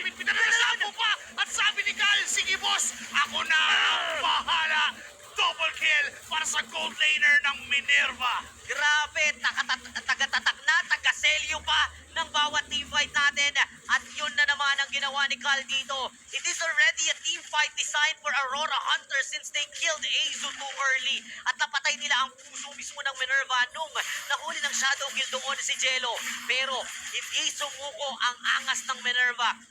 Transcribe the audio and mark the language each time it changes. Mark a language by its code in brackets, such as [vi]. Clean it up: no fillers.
[tl] David pinanalasapo pa at sabi ni Cal, sige boss, ako na ang bahala. Double kill para sa gold laner ng Minerva. Grabe, taga-tatak na, taga-selyo pa ng bawat teamfight natin. At yun na naman ang ginawa ni Cal dito. [en] It is already a team fight designed for Aurora Hunters since they killed Azu too early. [tl] At napatay nila ang puso mismo ng Minerva nung nahuli ng shadow kill doon si Jello. Pero hindi sumuko ang angas ng Minerva.